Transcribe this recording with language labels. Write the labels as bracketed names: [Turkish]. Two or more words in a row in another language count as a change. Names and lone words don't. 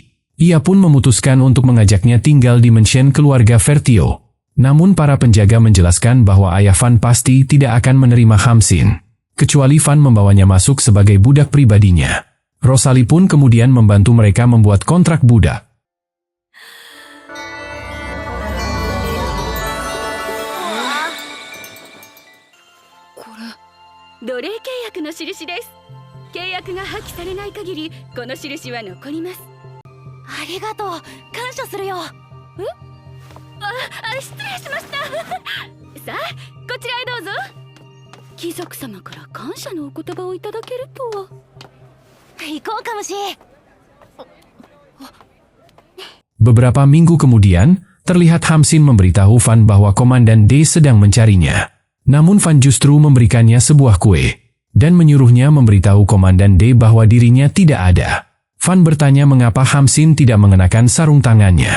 [Indonesian] Ia pun memutuskan untuk mengajaknya tinggal di mansion keluarga Vertio. Namun para penjaga menjelaskan bahwa ayah Van pasti tidak akan menerima Hamsin. Kecuali Van membawanya masuk sebagai budak pribadinya. Rosalie pun kemudian membantu mereka membuat kontrak budak. [Japanese] 奴隷契約の印です。契約が破棄されない限りこの印は残ります。ありがとう。感謝するよ。失礼しましたさあこちらへどうぞ。貴族様から感謝のお言葉をいただけるとは。行こうかもし。 [Indonesian] Beberapa minggu kemudian, terlihat Hamsin memberitahu Van bahwa Komandan D sedang mencarinya. Namun Van justru memberikannya sebuah kue, dan menyuruhnya memberitahu Komandan D bahwa dirinya tidak ada. Van bertanya mengapa Hamsin tidak mengenakan sarung tangannya.